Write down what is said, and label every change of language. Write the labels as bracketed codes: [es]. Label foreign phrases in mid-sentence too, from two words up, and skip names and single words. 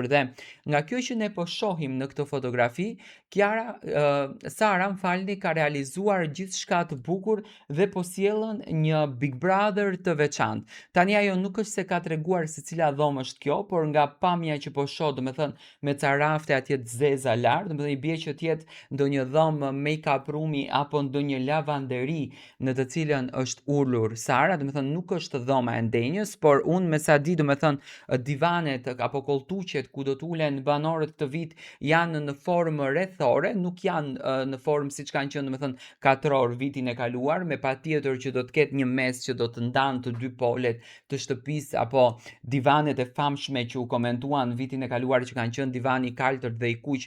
[sq] Dhe nga kjo që ne po shohim në këtë fotografi, Sara ka realizuar gjithçka të bukur dhe po sjellën një Big Brother të veçantë. Tani ajo nuk është se ka treguar se cila dhomë është kjo, por nga pamja që po shoh, domethënë me ca rafte atje të zeza lart, domethënë i bie që të jetë ndonjë dhomë [en] make-up room- [sq] i apo ndonjë lavanderi në të cilën është ulur Sara, domethënë nuk është dhoma e ndenjës, por unë me sa di, domethënë divanet apo kolltuqet ku do të ulen banorët këtë vit janë në formë rrethore, nuk janë në formë siç kanë qenë domethënë katror vitin e kaluar, me patjetër që do të ketë një mes që do të ndanë të dy polet të shtëpisë apo divanet e famshme që u komentuan vitin e kaluar që kanë qenë divani i kaltërt dhe i kuq.